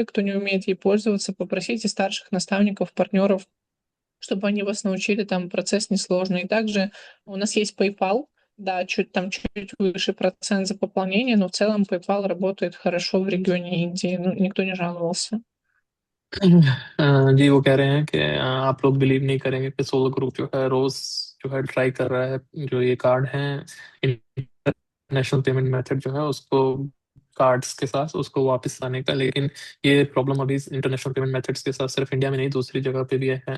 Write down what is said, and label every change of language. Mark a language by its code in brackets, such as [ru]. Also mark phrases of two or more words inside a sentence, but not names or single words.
[ru] Кто не умеет ей пользоваться, попросите старших наставников, партнеров, чтобы они вас научили, там процесс несложный. И также у нас есть PayPal, да, чуть выше процент за пополнение, но в целом PayPal работает хорошо в регионе Индии, ну, никто не жаловался. [hi] जी वो कह रहे हैं कि आप लोग बिलीव नहीं करेंगे कि सोलो ग्रुप जो है रोज जो है ट्राई कर रहा है जो ये कार्ड है [en] international payment method [hi] जो है उसको कार्ड्स के साथ उसको वापस लाने का, लेकिन ये प्रॉब्लम अभी [en] international payment methods [hi] के साथ सिर्फ इंडिया में नहीं दूसरी जगह पे भी है।